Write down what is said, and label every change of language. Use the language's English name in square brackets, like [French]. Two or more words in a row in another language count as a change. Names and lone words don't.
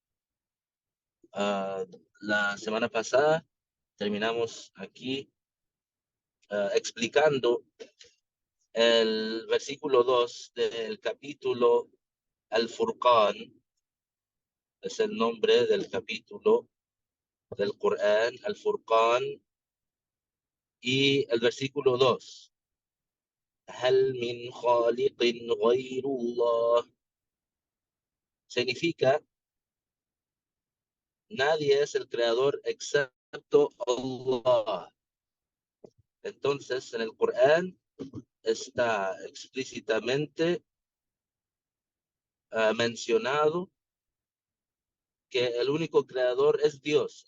[Spanish] La semana pasada terminamos aquí explicando el versículo 2 del capítulo Al-Furqan. Es el nombre del capítulo del Corán, Al-Furqan. Y el versículo 2. [Arabic] هل من خالق غير الله. [Spanish] Significa, nadie es el creador excepto Allah. Entonces, en el Corán está explícitamente mencionado que el único creador es Dios.